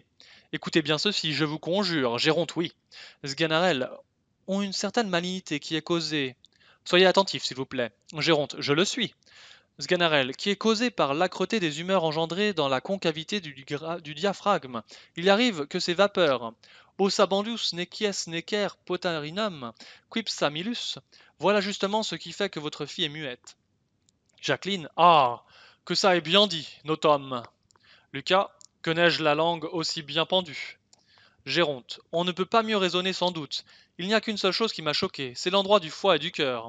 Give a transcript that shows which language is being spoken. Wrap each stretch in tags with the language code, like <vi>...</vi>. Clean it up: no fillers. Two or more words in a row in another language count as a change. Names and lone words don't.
<fr>Écoutez bien ceci, je vous conjure, Géronte, oui, Sganarelle, ont une certaine malignité qui est causée. Soyez attentif, s'il vous plaît. Géronte, je le suis. Sganarelle, qui est causée par l'âcreté des humeurs engendrées dans la concavité du diaphragme. Il arrive que ces vapeurs, ossa bandus necies necer potarinam, quipsa milus, voilà justement ce qui fait que votre fille est muette. Jacqueline, ah, que ça est bien dit, notum. Lucas, que n'ai-je la langue aussi bien pendue? Géronte, on ne peut pas mieux raisonner sans doute. Il n'y a qu'une seule chose qui m'a choqué, c'est l'endroit du foie et du cœur.</fr>